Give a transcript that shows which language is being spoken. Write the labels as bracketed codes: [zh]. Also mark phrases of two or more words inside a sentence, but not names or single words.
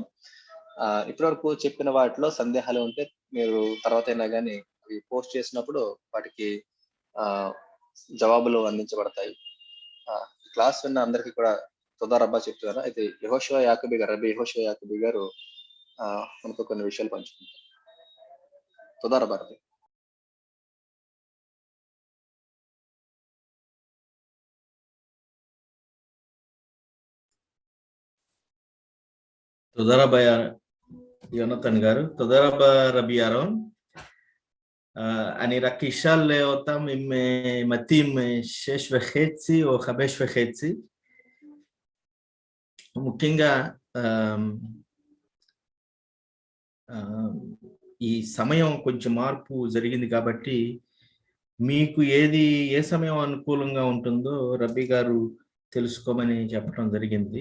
[te] ఇప్పటి వరకు చెప్పిన వాటిలో సందేహాలు ఉంటే మీరు తర్వాత అయినా కానీ పోస్ట్ చేసినప్పుడు వాటికి జవాబులు అందించబడతాయి. క్లాస్ విన్న అందరికీ కూడా [he] תודה רבה [te] చెప్తున్నారు. అయితే యెహోషువ యాకబీ గారు రబ్బీ యెహోషువ యాకబీ గారు మనకు కొన్ని విషయాలు పంచుకుంటారు. [he] תודה רבה רבי. תודה רבה יונתן גר, תודה רבה רבי ירון. אני רק אשאל אותם אם מתאים 6:30 או 5:30. [te] ముఖ్యంగా ఈ సమయం కొంచెం మార్పు జరిగింది కాబట్టి మీకు ఏ సమయం అనుకూలంగా ఉంటుందో రబ్బీ గారు తెలుసుకోమని చెప్పడం జరిగింది.